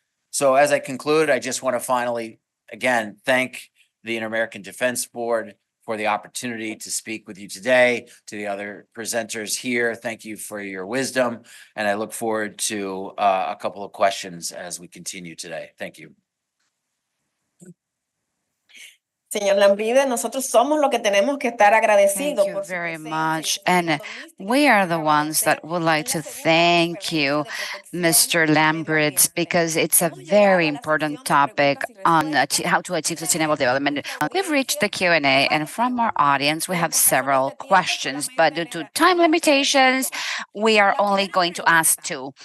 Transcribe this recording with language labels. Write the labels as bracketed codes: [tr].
[en] So as I conclude, I just want to finally, again, thank the Inter-American Defense Board for the opportunity to speak with you today. To the other presenters here, thank you for your wisdom, and I look forward to a couple of questions as we continue today. Thank you. [es] Señor Lambride, nosotros somos los que tenemos que estar agradecidos. [en] Thank you very much. And we are the ones that would like to thank you, Mr. Lambride, because it's a very important topic on how to achieve sustainable development. We've reached the Q&A, and from our audience, we have several questions, but due to time limitations, we are only going to ask two.